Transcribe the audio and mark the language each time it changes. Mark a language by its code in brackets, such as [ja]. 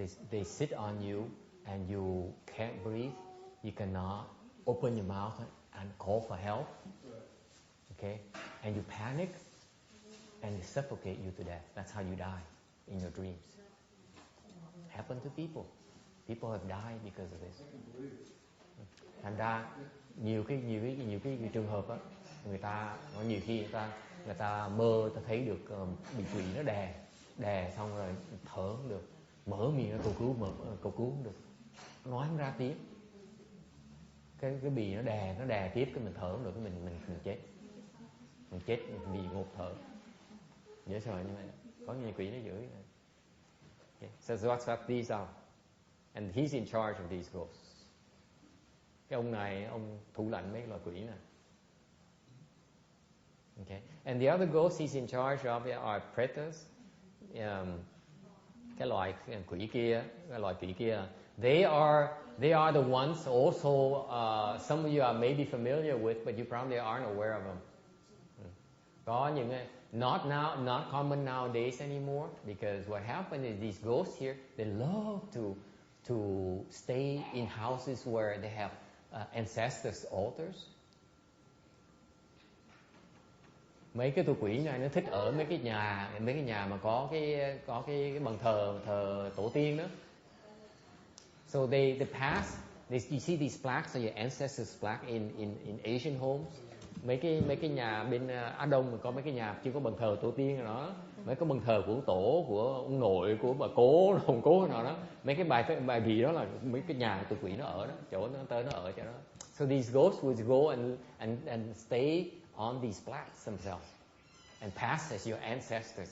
[en] they sit on you and you can't breathe, you cannot open your mouth and call for help. Okay? And you panic and they suffocate you to death. That's how you die in your dreams. Happened to people. People have died because of this. [vi] Thành ra nhiều cái trường hợp á, người ta nhiều khi người ta mơ, ta thấy được bị quỷ nó đè xong rồi thở không được, mở miệng nó cầu cứu không được, nói không ra tiếng, cái bì nó đè tiếp, cái mình thở không được, cái mình chết vì ngột thở, dễ sợ như vậy. Có nhiều quỷ nó giữ. Okay. [en] So that's what these are, and he's in charge of these ghosts. [vi] Cái ông này, ông thủ lãnh mấy loài quỷ này. [en] Okay. And the other ghosts he's in charge of are pretas. [vi] Cái loài quỷ kia, [en] they are the ones also. Some of you are maybe familiar with, but you probably aren't aware of them. [vi] Có những [en] not common nowadays anymore, because what happened is these ghosts here, they love to stay in houses where they have ancestors' altars. [vi] Mấy cái tụi quỷ này nó thích ở mấy cái nhà mà có cái bàn thờ tổ tiên đó. [en] So they pass. You see these plaques are your ancestors' plaque in Asian homes. [vi] Mấy cái nhà bên Á Đông mà có mấy cái nhà chưa có bàn thờ tổ tiên rồi đó, mấy cái bàn thờ của tổ, của ông nội, của bà cố, ông cố nào đó, mấy cái bài vị đó là mấy cái nhà tụi quỷ nó ở đó, chỗ nó tới nó ở chỗ đó. [en] So these ghosts would go and stay on these plaques themselves and pass as your ancestors.